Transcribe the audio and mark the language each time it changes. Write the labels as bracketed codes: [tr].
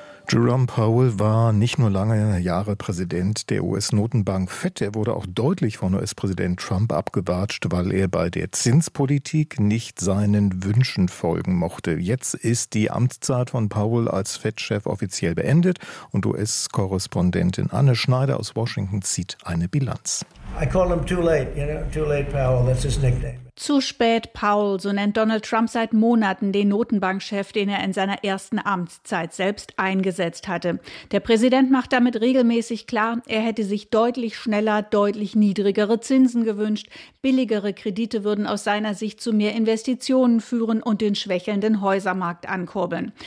[de] Jerome Powell war nicht nur lange Jahre Präsident der US-Notenbank Fed, er wurde auch deutlich von US-Präsident Trump abgewatscht, weil er bei der Zinspolitik nicht seinen Wünschen folgen mochte. Jetzt ist die Amtszeit von Powell als Fed-Chef offiziell beendet und US-Korrespondentin Anne Schneider aus Washington zieht eine Bilanz. [en] I call him too late, you know, too late Powell, that's his nickname. [de] Zu spät, Powell, so nennt Donald Trump seit Monaten den Notenbankchef, den er in seiner ersten Amtszeit selbst eingesetzt hatte. Der Präsident macht damit regelmäßig klar, er hätte sich deutlich schneller, deutlich niedrigere Zinsen gewünscht. Billigere Kredite würden aus seiner Sicht zu mehr Investitionen führen und den schwächelnden Häusermarkt ankurbeln.